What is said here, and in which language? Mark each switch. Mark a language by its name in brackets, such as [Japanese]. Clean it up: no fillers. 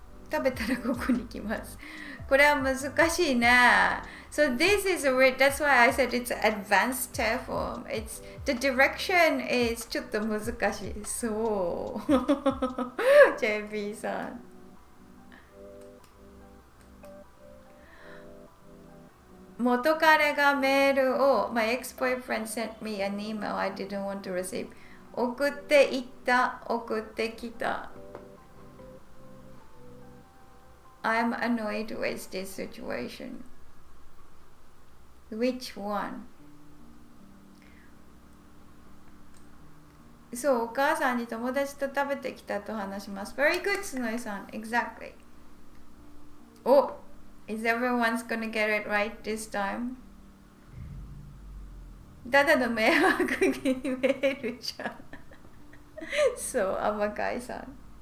[Japanese] 食べたらここに来ます。これは難しいね。 [English] So this is that's why I said it's advanced form. It's the direction is [Japanese] ちょっと難しい。そう。JB さん。元彼がメールを [English] My ex-boyfriend sent me an email I didn't want to receive [Japanese] 送っていった送ってきた [English] I'm annoyed with this situation Which one? [Japanese] そう、お母さんに友達と食べてきたと話します [English] Very good, スノイさん Exactly Is everyone's gonna get it right this time? [Japanese] ただの迷惑に見えるじゃん。そう、甘かいさん。